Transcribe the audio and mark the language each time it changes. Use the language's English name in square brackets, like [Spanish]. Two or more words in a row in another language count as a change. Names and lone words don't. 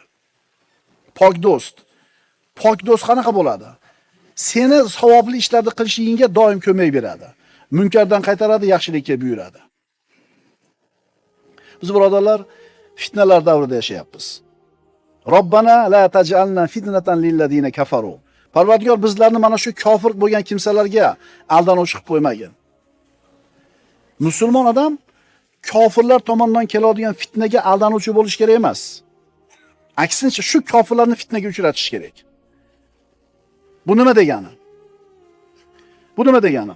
[Uzbek] Pok do'st. Pok do'st qanaqa bo'ladi? Seni savobli ishlarni qilishingga doim ko'mak beradi. Munkardan qaytaradi, yaxshilikka buyuradi. Biz birodarlar fitnalar davrida yashayapmiz. [Arabic] ربنا لا تجعلنا فتنة للذين كفروا. [Uzbek] Parvardigor bizlarni mana shu kofir bo'lgan kimsalarga aldanuvchi qilib qo'ymagin. Musulmon odam kofirlar tomonidan keladigan fitnaga aldanuvchi bo'lish kerak emas. Aksincha shu kofirlarni fitnaga uchratish kerak. Bu nima degani? Bu nima degani?